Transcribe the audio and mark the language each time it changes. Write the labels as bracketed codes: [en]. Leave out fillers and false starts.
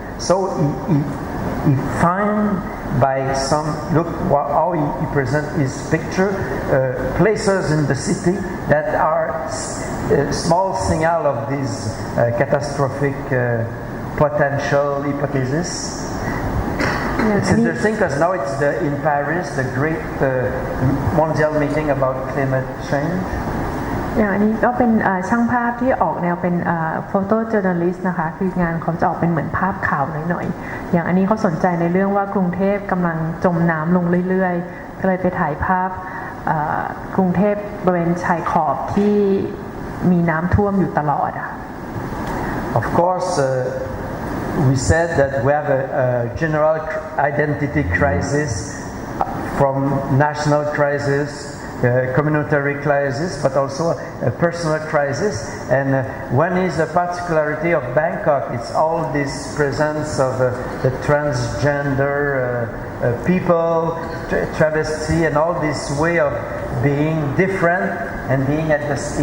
[en] So he find by some look how he present his picture places in the city that are small signal of this catastrophic potential hypothesis. It's interesting because now it's in Paris, the great mondial meeting about climate change. [th] อย่างอันนี้ก็เป็นช่างภาพที่ออกแนวเป็นโฟโต้จอร์นัลิสต์นะคะคืองานเขาจะออกเป็นเหมือนภาพข่าวหน่อยๆอย่างอันนี้เขาสนใจในเรื่องว่ากรุงเทพกำลังจมน้ำลงเรื่อยๆก็เลยไปถ่ายภาพกรุงเทพบริเวณชายขอบที่มีน้ำท่วมอยู่ตลอดอะ [en] Of course, we said that we have a general identity crisis, from national crisis, communitary crisis, but also a personal crisis. And one is a particularity of Bangkok. It's all this presence of the transgender people, travesty, and all this way of being different and being at this.